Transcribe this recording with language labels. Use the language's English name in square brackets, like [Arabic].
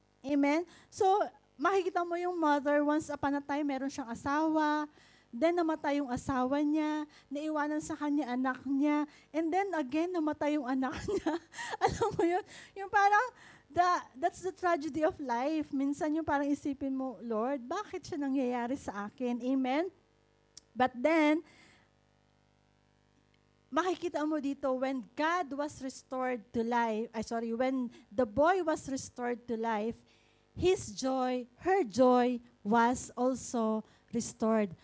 [Filipino] Amen? So, makikita mo yung mother, [English] once upon a time, [Filipino] meron siyang asawa, then namatay yung asawa niya, naiwanan sa kanya anak niya, [English] and then again, [Filipino] namatay yung anak niya. Alam mo yun? Yung parang, [English] that's the tragedy of life. [Filipino] Minsan yung parang isipin mo, Lord, bakit siya nangyayari sa akin? Amen? [English] But then, [Filipino] makikita mo dito, [English] when God was restored to life, when the boy was restored to life, her joy was also restored.